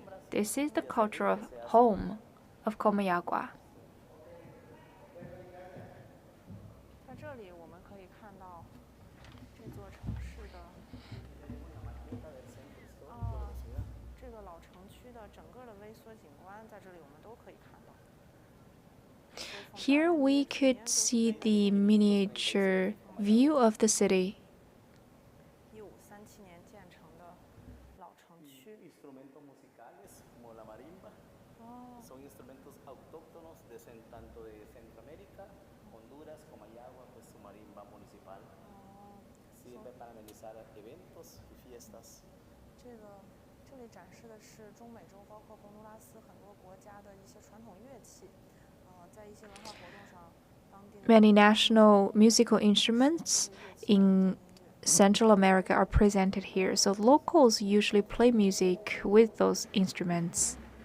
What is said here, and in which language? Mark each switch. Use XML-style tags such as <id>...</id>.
<en>This is the cultural home of Comayagua.</en> <zh>在这里我们可以看到这座城市的这个老城区的整个的微缩景观，在这里我们都可以看到。</zh> <en>Here we could see the miniature view of the city.</en> <zh>1537年建成的老城区。</zh> <es>Instrumentos musicales como la marimba. instrumentos autóctonos tanto de Centroamérica, Honduras, Comayagua, pues su marimba municipal. Sirve para amenizar eventos y fiestas.</es> <zh>这里展示的是中美洲包括洪都拉斯很多国家的一些传统乐器，在一些文化活动上，当地</zh> <en>Many national musical instruments in Central America are presented here, so locals usually play music with those instruments.</en>